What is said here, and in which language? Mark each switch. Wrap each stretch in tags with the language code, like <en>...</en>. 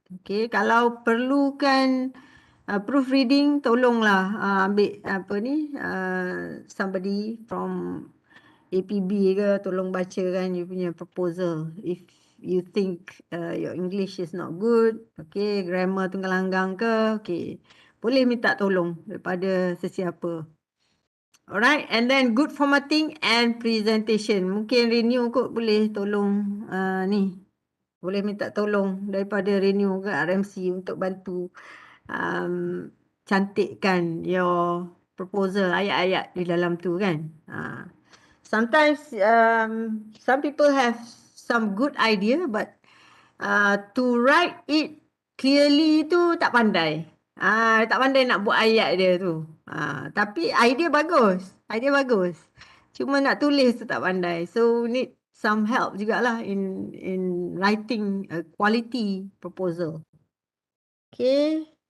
<ms>Okay, kalau perlukan proofreading, tolonglah ambil apa ni,</ms> <en>somebody from APB</en> <ms>ke, tolong bacakan you punya proposal.</ms> <en>If you think your English is not good, okay, grammar</en> <ms>tunggal langgang ke,</ms> <en>okay,</en> <ms>boleh minta tolong daripada sesiapa.</ms> <en>Alright, and then good formatting and presentation.</en> <ms>Mungkin Renew kot boleh tolong ni. Boleh minta tolong daripada Renew ke RMC untuk bantu cantikkan</ms> <en>your proposal,</en> <ms>ayat-ayat di dalam tu, kan.</ms> <en>Sometimes some people have some good idea, but to write it clearly</en> <ms>tu tak pandai. Tak pandai nak buat ayat dia tu. Tapi idea bagus. Cuma nak tulis tu tak pandai.</ms> <en>So need some help jugalah in writing a quality proposal. Okay.</en>